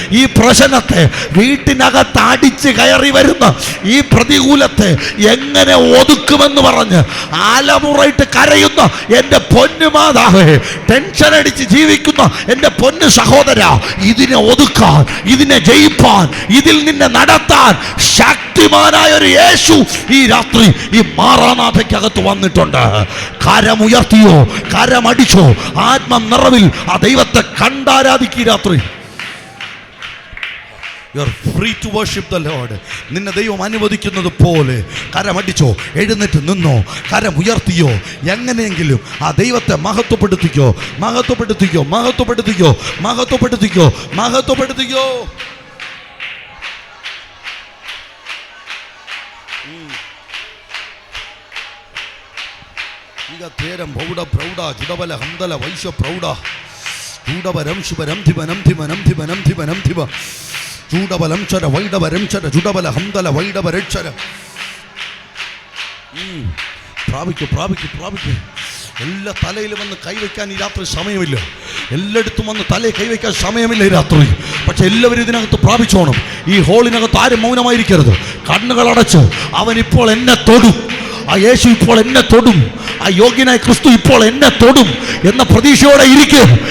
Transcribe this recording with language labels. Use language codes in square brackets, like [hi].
[ml] ഈ പ്രശ്നത്തെ, വീട്ടിനകത്ത് അടിച്ച് കയറി വരുന്ന ഈ പ്രതികൂലത്തെ എങ്ങനെ ഒതുക്കുമെന്ന് പറഞ്ഞ് ആലമുറയിട്ട് കരയുന്ന എൻ്റെ പൊന്നു മാതാവേ, ടെൻഷൻ അടിച്ച് ജീവിക്കുന്ന എൻ്റെ പൊന്നു സഹോദര, ഇതിനെ ഒതുക്കാൻ, ഇതിനെ ജയിപ്പാൻ, ഇതിൽ നിന്നെ നടത്താൻ ശക്തിമാനായ ഒരു യേശു ഈ രാത്രി ഈ മാറാനാഥയ്ക്കകത്ത് വന്നിട്ടുണ്ട്. കരമുയർത്തിയോ, കരമടിച്ചോ, ആത്മനിറവിൽ ആ ദൈവത്തെ കണ്ടാരാധിക്കുക. [en] രാത്രി You are free to worship the Lord. [ml] നിന്നെ ദൈവം അനുവദിക്കുന്നത് പോലെ കരമടിച്ചോ, എഴുന്നേറ്റ് നിന്നോ, കരമുയർത്തിയോ, എങ്ങനെയെങ്കിലും ആ ദൈവത്തെ മഹത്വപ്പെടുത്തിക്കോ, മഹത്വപ്പെടുത്തിക്കോ, മഹത്വപ്പെടുത്തിക്കോ, മഹത്വപ്പെടുത്തിക്കോ, മഹത്വപ്പെടുത്തിക്കോ. ಈಗ ತೇರಂ ಬೌಡ ಪ್ರೌಢ ಜುಡಬಲ ಹಂದಲ ವೈಶ್ಯ ಪ್ರೌಢ ಜೂಡಬರಂ ಶುಭರಂ ಧಿವನಂ ಧಿವನಂ ಧಿವನಂ ಧಿವನಂ ಧಿವ ಜೂಡಬಲಂ ಚರ ವೈಡಬರಂ ಚರ ಜುಡಬಲ ಹಂದಲ ವೈಡಬರಕ್ಷರ. പ്രാപിക്കും, പ്രാപിക്കും, പ്രാപിക്കും. എല്ലാ തലയിലും വന്ന് കൈവയ്ക്കാൻ ഈ രാത്രി സമയമില്ല. എല്ലായിടത്തും വന്ന് തലയിൽ കൈവയ്ക്കാൻ സമയമില്ല ഈ രാത്രി. പക്ഷെ എല്ലാവരും ഇതിനകത്ത് പ്രാപിച്ചോണം. ഈ ഹോളിനകത്ത് ആരും മൗനമായിരിക്കരുത്. കണ്ണുകൾ അടച്ച് അവനിപ്പോൾ എന്നെ തൊടും, ആ യേശു ഇപ്പോൾ എന്നെ തൊടും, ആ യോഗ്യനായ ക്രിസ്തു ഇപ്പോൾ എന്നെ തൊടും എന്ന പ്രതീക്ഷയോടെ ഇരിക്കുക.